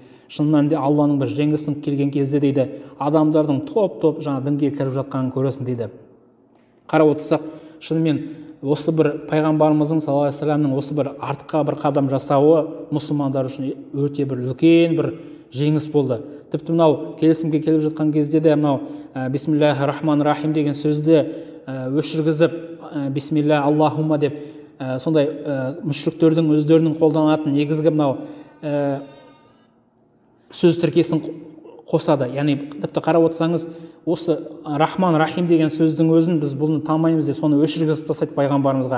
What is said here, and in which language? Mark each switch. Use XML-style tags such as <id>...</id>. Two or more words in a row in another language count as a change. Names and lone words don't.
<kk>Шын мәнінде Алланың бір жеңісі келген кезде дейді, адамдардың топ-топ жаңа дінге кіріп жатқанын көресің дейді. Қарап отырсақ, шынымен осы бір пайғамбарымыздың</kk> <ar>صلى الله عليه وسلم</ar> <kk>осы бір артқа бір қадам жасауы мұсылмандар үшін өте бір үлкен бір жеңіс болды. Тіпті мынау келісімге келіп жатқан кезде де мынау</kk> <ar>بسم الله الرحمن الرحيم</ar> <kk>деген сөзді өшіргізіп</kk> <ar>بسم الله اللهم</ar> <kk>деп сондай мүшриктердің өздерінің қолданатын негізгі мынау сөз тіркесін қосады. Яғни тіпті қарап отырсаңыз, осы</kk> <ar>رحمن رحيم</ar> <kk>деген сөздің өзін біз бұны танымаймыз деп соны өшіргізіп тастайды пайғамбарымызға.</kk>